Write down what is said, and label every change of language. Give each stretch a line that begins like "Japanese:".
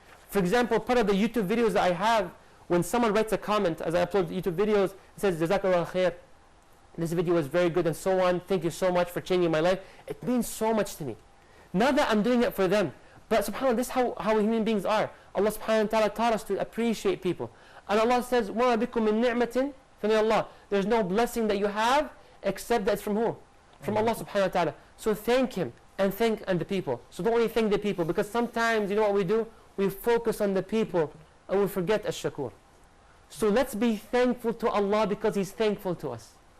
English: For example, part of the YouTube videos that I have, when someone writes a comment, as I upload YouTube videos, it says, Jazakallah khair. This video was very good and so on. Thank you so much for changing my life. It means so much to me. Not that I'm doing it for them, but subhanAllah, this is how human beings are. Allah subhanahu wa ta'ala taught us to appreciate people. And Allah says,
Arabic: وَمَا بِكُم مِّن نِعْمَةٍ فَمِنَ اللَّهِ.
English: There's no blessing that you have except that's from who? From Allah subhanahu wa ta'ala. So thank Him and thank the people. So don't only thank the people, because sometimes, you know what we do? We focus on the people and we forget ash-shakur. So let's be thankful to Allah because He's thankful to us.